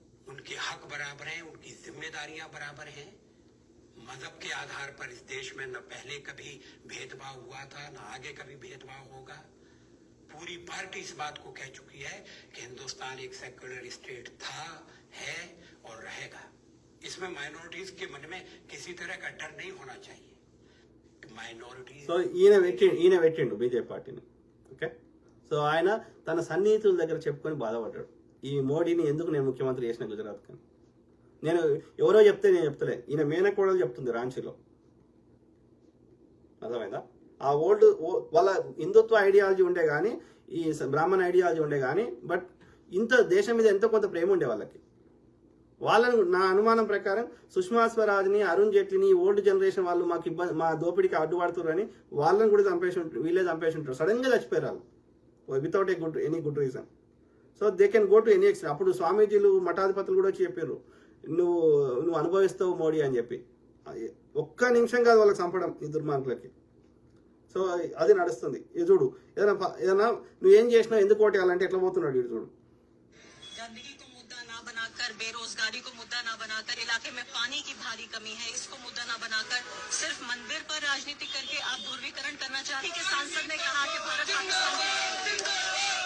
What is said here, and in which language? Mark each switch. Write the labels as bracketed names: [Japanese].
[Hindi] उनके हक बराबर हैं, उनकी जिम्मेदारियां बराबर हैं. मजहब के आधार पर इस देश में न पहले कभी भेदभाव हुआ था, न आगे कभी भेदभाव होगा. पूरी पार्टी इस बात को कह चुकी है कि हिंदुस्तान एक सेक्युलर स्टेट था, है और रहेगा. इसमें माइनॉरिटीज के मन में किसी तरह का डर नहीं होना चाहिए. माइनॉरिटीज [Telugu] సో ఈయన పెట్టిండు బీజేపీ పార్టీని. ఓకే, సో ఆయన తన సన్నిహితుల దగ్గర చెప్పుకొని బాధపడ్డాడు. ఈ మోడీని ఎందుకు నేను ముఖ్యమంత్రి చేసిన గుజరాత్ కానీ. నేను ఎవరో చెప్తే నేను చెప్తలే, ఈయన మేనకోడలు చెప్తుంది రాంచీలో. అర్థమైందా? ఆ వాళ్ళ హిందుత్వ ఐడియాలజీ ఉండే కానీ, ఈ బ్రాహ్మణ ఐడియాలజీ ఉండే కానీ, బట్ ఇంత దేశం మీద ఎంతో కొంత ప్రేమ ఉండే వాళ్ళకి. వాళ్ళని నా అనుమానం ప్రకారం సుష్మా స్వరాజ్ని, అరుణ్ జైట్లీని, ఓల్డ్ జనరేషన్ వాళ్ళు మా దోపిడికి అడ్డుపడుతున్నారని వాళ్ళని కూడా వీళ్ళే చంపేసి ఉంటారు. సడన్ గా చచ్చిపోయారు వాళ్ళు [English] Without any good reason. So they can go to any extent. [Telugu] అప్పుడు స్వామీజీలు, మఠాధిపతులు కూడా వచ్చి చెప్పారు, నువ్వు అనుభవిస్తావు మోడీ అని చెప్పి. ఒక్క నిమిషం కాదు వాళ్ళకి చంపడం ఈ దుర్మార్గులకి. సో అది నడుస్తుంది. ఇది చూడు, ఏదైనా నువ్వేం చేసినావు, ఎందుకు ఓటేయాలంటే ఎట్లా పోతున్నాడు ఇది చూడు. [Hindi] गंदगी को मुद्दा ना बनाकर, बेरोजगारी को मुद्दा ना बनाकर, इलाके में पानी की भारी कमी है, इसको मुद्दा ना बनाकर सिर्फ मंदिर पर राजनीति करके आप ध्रुवीकरण करना चाहते हैं. कि सांसद ने कहा कि भारत पाकिस्तान